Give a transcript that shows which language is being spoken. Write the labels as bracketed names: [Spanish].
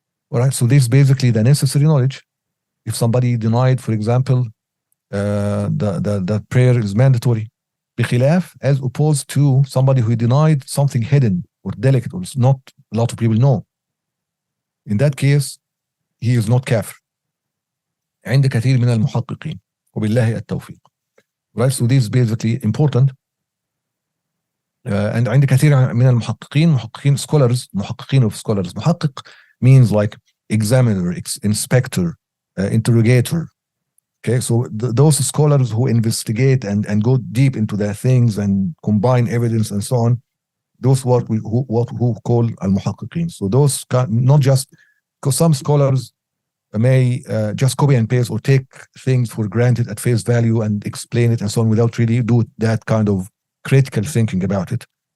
[English] All right, so this is basically the necessary knowledge. If somebody denied, for example, that prayer is mandatory, [Arabic] بخلاف, [English] as opposed to somebody who denied something hidden or delicate or not a lot of people know. In that case, he is not kafir. [Arabic] عند كثير من المحققين وبالله التوفيق. [English] Right, so this is basically important. And [Arabic] عند كثير من المحققين, محققين [English] scholars, [Arabic] محققين [English] of scholars. محقق means like examiner, inspector, interrogator. Okay, so those scholars who investigate and go deep into their things and combine evidence and so on, those what we call al-muhaqqiqin. So those not just, because some scholars may just copy and paste or take things for granted at face value and explain it and so on without really do that kind of critical thinking about it.